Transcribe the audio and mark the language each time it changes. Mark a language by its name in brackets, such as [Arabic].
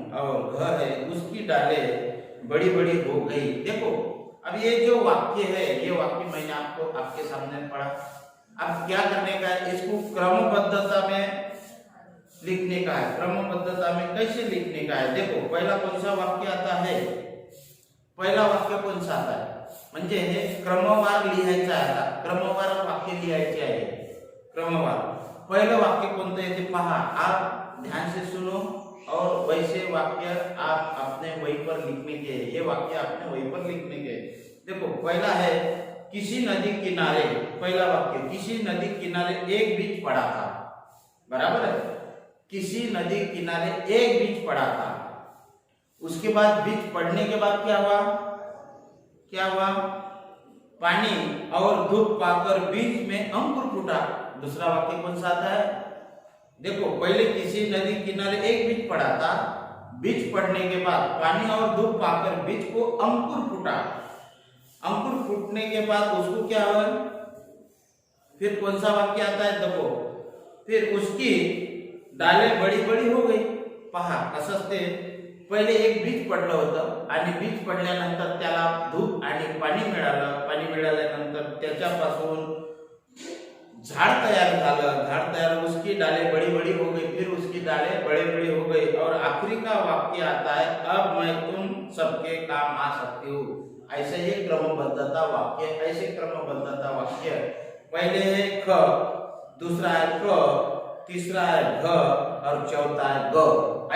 [Hindi] और घ है उसकी डालें बड़ी बड़ी हो गई। देखो अब ये जो वाक्य है, ये वाक्य मैंने आपके सामने पढ़ा। अब क्या करने का है, इसको क्रमबद्धता में लिखने का है। क्रमबद्धता में कैसे लिखने का है देखो। पहला कौन सा वाक्य आता है? पहिला वाक्य कौन सा आता है [Marathi] म्हणजे हे क्रमवार लिहायचं आहे। क्रमवार वाक्य लिहायचे आहे। क्रमवार पहिलं वाक्य कोणतं आहे ते पहा। [Hindi] आप ध्यान से सुनो और वैसे वाक्य आप अपने वही पर लिखने के। ये वाक्य अपने वही पर लिखने के। देखो पहला है किसी नदी किनारे। पहला वाक्य किसी नदी किनारे एक बीज पड़ा था। बराबर है, किसी नदी किनारे एक बीज पड़ा था। उसके बाद बीज पड़ने के बाद क्या हुआ? पानी और धूप पाकर बीज में अंकुर फूटा। दूसरा वाक्य कौन सा आता है देखो। पहले किसी नदी किनारे एक बीज पड़ा था। बीज पड़ने के बाद पानी और धूप पाकर बीज को अंकुर फूटा। अंकुर फूटने के बाद उसको क्या हुआ? फिर कौन सा वाक्य आता है देखो। फिर उसकी डालें बड़ी बड़ी हो गई। [Marathi] पहा असंच ते पहिले एक बीज पडलं होतं आणि बीज पडल्यानंतर त्याला धूप आणि पाणी मिळालं। पाणी मिळाल्यानंतर त्याच्यापासून झाड़ तैयार झालं। [Hindi] झाड़ तैयार, उसकी डालें बड़ी बड़ी हो गई। फिर उसकी डालें बड़ी बड़ी हो गई और आखिरी का वाक्य आता है अब मैं तुम सबके काम आ सकती हूँ। ऐसे ही क्रमबद्धता वाक्य, ऐसे क्रमबद्धता वाक्य। पहले है ख, दूसरा है क, तीसरा है घ और चौथा है ग।